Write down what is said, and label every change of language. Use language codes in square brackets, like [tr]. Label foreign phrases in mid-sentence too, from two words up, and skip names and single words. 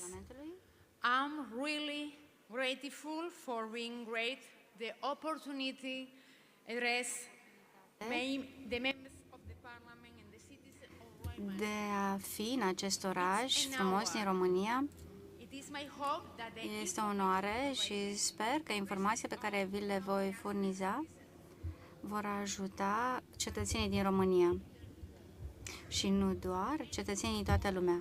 [en] I'm really grateful for being great the opportunity to address the members of the Parliament and the citizens of Romania. [ro] De a fi în acest oraș frumos din România. Este o onoare și sper că informația pe care vi le voi furniza vor ajuta cetățenii din România. Și nu doar cetățenii din toată lumea.